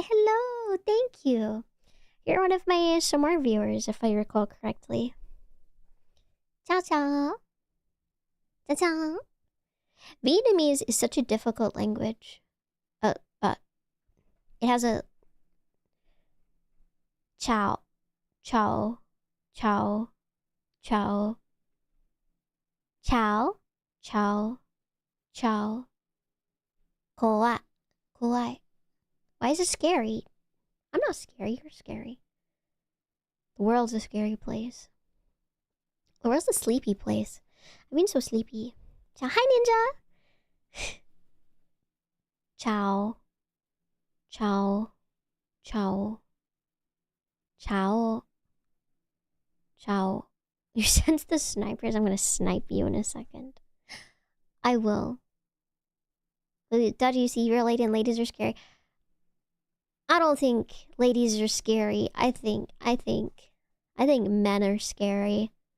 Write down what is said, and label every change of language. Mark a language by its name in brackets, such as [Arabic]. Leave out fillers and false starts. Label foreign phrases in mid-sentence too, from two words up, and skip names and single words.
[English] Hello. Thank you. You're one of my ASMR viewers, if I recall correctly. [Italian] Ciao, ciao. Ciao, ciao. [English] Vietnamese is such a difficult language. It has a... Ciao. [Italian] Ciao. Ciao. Ciao. Ciao. Ciao. Ciao. [Japanese] Kowai. Kowai. [English] Why is it scary? I'm not scary, you're scary. The world's a scary place. The world's a sleepy place. I mean so sleepy. Ciao. Hi, Ninja! [Italian] Ciao. Ciao. Ciao. Ciao. [English] Ciao. You sense the snipers? I'm gonna snipe you in a second. I will. Daji, you see, you're a lady and ladies are scary. I don't think ladies are scary. I think men are scary.